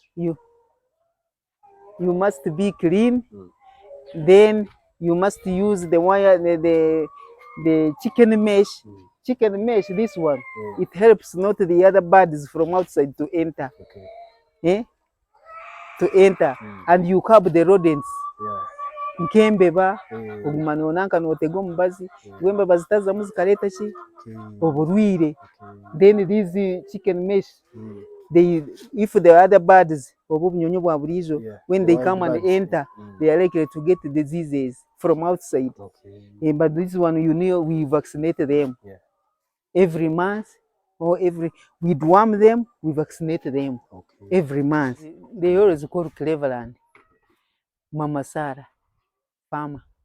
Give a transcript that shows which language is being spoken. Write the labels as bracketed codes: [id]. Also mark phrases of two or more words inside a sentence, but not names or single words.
[en] You must be clean. Then you must use the wire, the chicken mesh. Chicken mesh, this one, it helps not the other birds from outside to enter. To enter, and you curb the rodents. [nyn] Nkembeba ogumana onanka notega omubazi gwembeba zitazamu zikaleta ki oburwire. [en] Then these chicken mesh, if the other birds [nyn] obunyonyo bwa burijo, [en] when they come and enter, they are likely to get diseases from outside. But this one, you know, we vaccinate them every month, or we deworm them, we vaccinate them every month. They always call Cleveland Mama Sarah farmer.